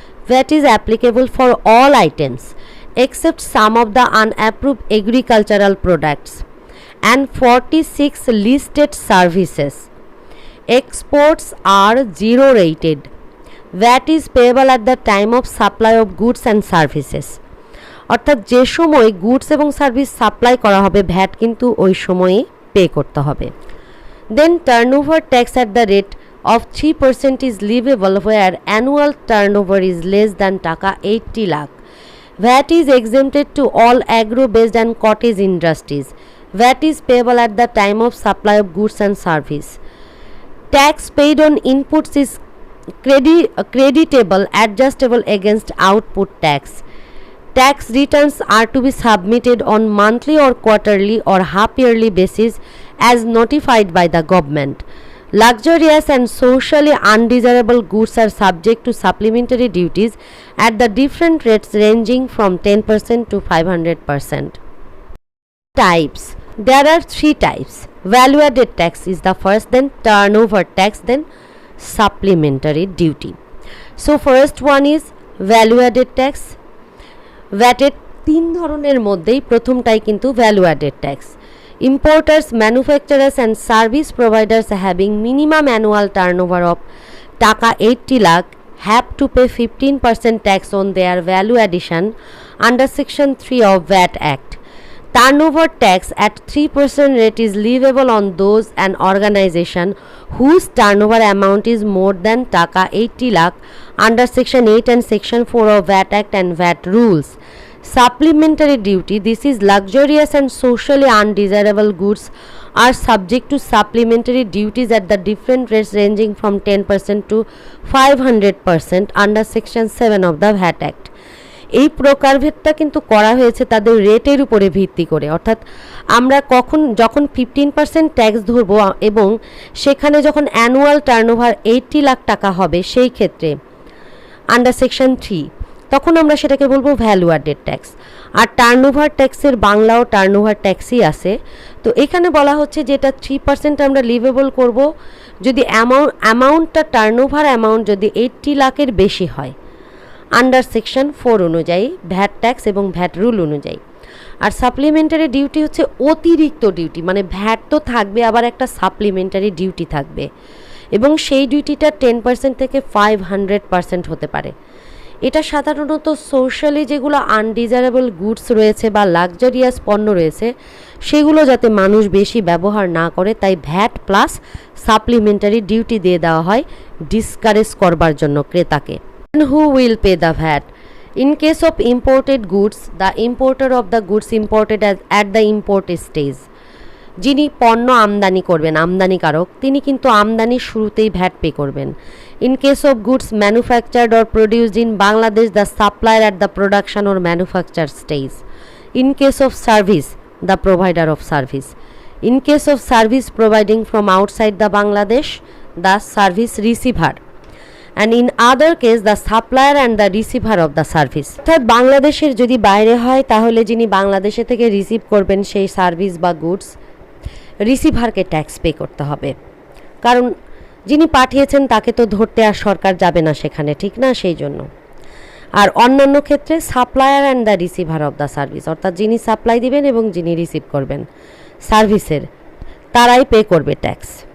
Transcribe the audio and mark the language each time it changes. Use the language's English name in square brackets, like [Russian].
[English] VAT is applicable for all items except some of the unapproved agricultural products and 46 listed services. Exports are zero rated. VAT is payable at the time of supply of goods and services. [Bangla] অর্থাৎ যে সময় goods এবং service supply করা হবে VAT কিন্তু ওই সময়ই pay করতে হবে। [English] Then turnover tax at the rate of 3% is leviable where annual turnover is less than taka 80 lakh. VAT is exempted to all agro-based and cottage industries. VAT is payable at the time of supply of goods and service. Tax paid on inputs is creditable, adjustable against output tax. Tax returns are to be submitted on monthly or quarterly or half-yearly basis as notified by the government. Luxurious and socially undesirable goods are subject to supplementary duties at the different rates ranging from 10% to 500%. Types. There are 3 types. Value added tax is the first, then turnover tax, then supplementary duty. So first one is value added tax. [Bangla] VAT এর 3 ধরনের মধ্যেই প্রথমটাই কিন্তু value added tax. [English] Importers, manufacturers and service providers having minimum annual turnover of taka 80 lakh have to pay 15% tax on their value addition under section 3 of VAT Act. Turnover tax at 3% rate is leviable on those an organization whose turnover amount is more than taka 80 lakh under section 8 and section 4 of VAT Act and VAT rules. Supplementary duty, this is luxurious and socially undesirable goods are subject to supplementary duties at the different rates ranging from 10% to 500% under section 7 of the VAT Act. [Bangla] এই প্রকারভেদটা কিন্তু করা হয়েছে তাদের রেটের উপরে ভিত্তি করে, অর্থাৎ আমরা যখন 15% ট্যাক্স ধরবো এবং সেখানে যখন অ্যানুয়াল টার্নওভার 80 লাখ টাকা হবে সেই ক্ষেত্রে আন্ডার সেকশন 3 তখন আমরা সেটাকে বলবো ভ্যালু অ্যাডেড ট্যাক্স। আর টার্নওভার ট্যাক্সের বাংলাও টার্নওভার ট্যাক্সই আছে। তো এখানে বলা হচ্ছে যে এটা 3% আমরা লিভেবল করব যদি অ্যামাউন্টটা টার্নওভার অ্যামাউন্ট যদি 80 লাখের বেশি হয় আন্ডার সেকশন 4 অনুযায়ী ভ্যাট ট্যাক্স এবং ভ্যাট রুল অনুযায়ী। আর সাপ্লিমেন্টারি ডিউটি হচ্ছে অতিরিক্ত ডিউটি, মানে ভ্যাট তো থাকবে আবার একটা সাপ্লিমেন্টারি ডিউটি থাকবে এবং সেই ডিউটিটা 10% থেকে 500% হতে পারে। এটা সাধারণত সোশ্যালি যেগুলো আনডিজারেবল গুডস রয়েছে বা লাক্সারিয়াস পণ্য রয়েছে সেগুলো যাতে মানুষ বেশি ব্যবহার না করে তাই ভ্যাট প্লাস সাপ্লিমেন্টারি ডিউটি দিয়ে দেওয়া হয় ডিসকারেজ করবার জন্য ক্রেতাকে। [English] Who will pay the VAT? In case of imported goods, the importer of the goods imported at the import stage, [Bangla] যিনি পণ্য আমদানি করবেন আমদানিকারক তিনি কিন্তু আমদানির শুরুতেই ভ্যাট পে করবেন। [English] In case of goods manufactured or produced in Bangladesh, the supplier at the production or manufacture stage. In case of service, the provider of service. In case of service providing from outside the Bangladesh, the service receiver. And in other case the supplier and the receiver of the service. [Bangla] অর্থাৎ বাংলাদেশের যদি বাইরে হয় তাহলে যিনি বাংলাদেশে থেকে receive করবেন সেই সার্ভিস বা গুডস রিসিভারকে ট্যাক্স পে করতে হবে, কারণ যিনি পাঠিয়েছেন তাকে তো ধরতে আর সরকার যাবে না সেখানে, ঠিক না? সেই জন্য। আর অন্যান্য ক্ষেত্রে [English] supplier and the receiver of the service, [Bangla] অর্থাৎ যিনি সাপ্লাই দিবেন এবং যিনি রিসিভ করবেন সার্ভিসের তারাই পে করবে ট্যাক্স।